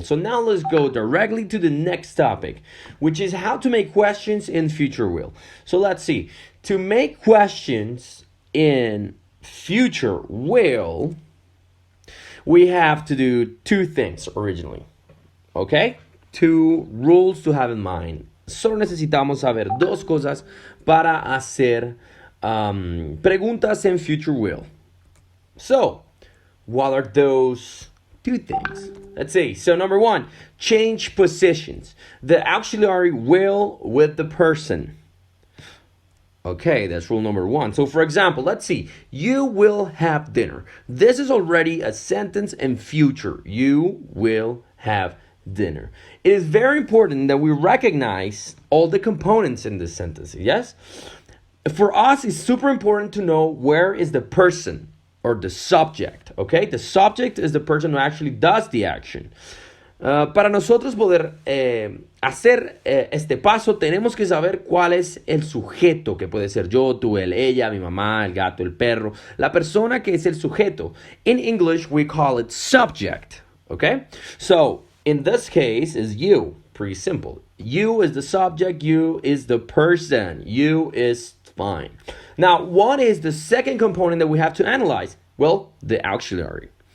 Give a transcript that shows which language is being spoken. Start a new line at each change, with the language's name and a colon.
English: So now let's go directly to the next topic, which is how to make questions in future will. So let's see. To make questions in future will, we have to do two things originally. Okay? Two rules to have in mind.
Spanish: Solo necesitamos saber dos cosas para hacer preguntas en future will.
English: So, what are those two things? Let's see. So, number one, change positions. The auxiliary will with the person. Okay, that's rule number one. So, for example, let's see. You will have dinner. This is already a sentence in future. You will have dinner. It is very important that we recognize all the components in this sentence. Yes? For us, it's super important to know where is the person or the subject. Okay? The subject is the person who actually does the action.
Spanish: Para nosotros poder hacer este paso, tenemos que saber cuál es el sujeto, que puede ser yo, tú, él, ella, mi mamá, el gato, el perro, la persona que es el sujeto.
English: In English, we call it subject. Okay? So, in this case, is you. Pretty simple. You is the subject, you is the person, you is fine. Now, what is the second component that we have to analyze? Well, the auxiliary.